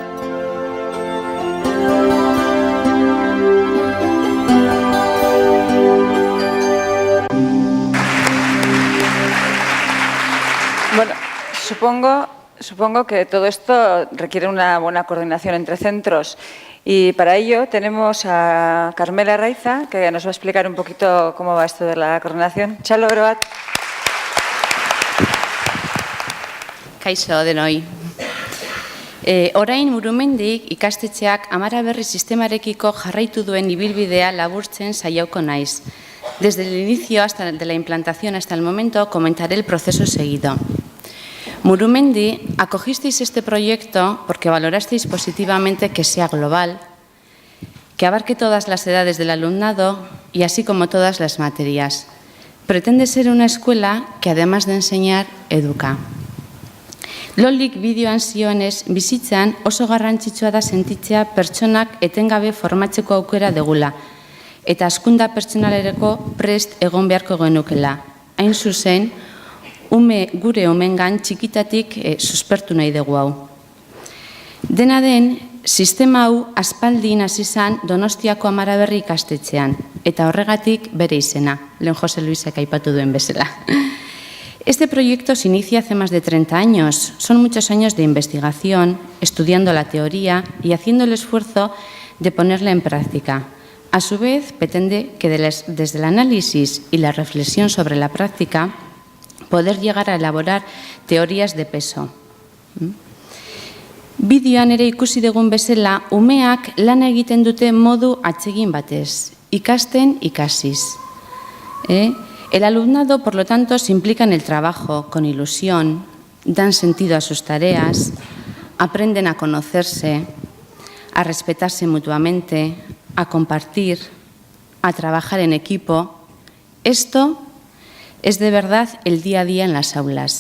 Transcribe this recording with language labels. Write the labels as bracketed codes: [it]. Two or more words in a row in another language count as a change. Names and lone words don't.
[es] Bueno, supongo que todo esto requiere una buena coordinación entre centros y para ello tenemos a Carmela Raiza, que nos va a explicar un poquito cómo va esto de la coordinación. [eu] Txalo, beroat. Kaixo denoi. Orain Murumendik ikastetxeak Amaraberri sistemarekiko jarraitu duen ibilbidea laburtzen saiatuko naiz. [es] Desde el inicio de la implantación hasta el momento comentaré el proceso seguido. Murumendi, acogisteis este proyecto porque valorasteis positivamente que sea global, que abarque todas las edades del alumnado y así como todas las materias. Pretende ser una escuela que además de enseñar, educa. [eu] Lolik bideoan zioenez, bizitzan oso garrantzitsua da sentitzea pertsonak etengabe formatzeko aukera degula, eta hazkunda pertsonalerako prest egon beharko genukela. Hain zuzen, gure omengan txikitatik suspertu nahi dugu hau. Dena den, sistema hau aspaldin hasi zen Donostiako Amaraberri ikastetxean, eta horregatik bere izena, lehen Jose Luisek aipatu duen bezala. [es] Este proyecto se inicia hace más de 30 años. Son muchos años de investigación, estudiando la teoría y haciendo el esfuerzo de ponerla en práctica. A su vez, pretende que desde el análisis y la reflexión sobre la práctica, poder llegar a elaborar teorías de peso. [eu] Bideoan ere ikusi dugun bezala, umeak lan egiten dute modu atsegin batez, ikasten ikasiz. [es] El alumnado, por lo tanto, se implica en el trabajo con ilusión, dan sentido a sus tareas, aprenden a conocerse, a respetarse mutuamente, a compartir, a trabajar en equipo. Esto es de verdad el día a día en las aulas.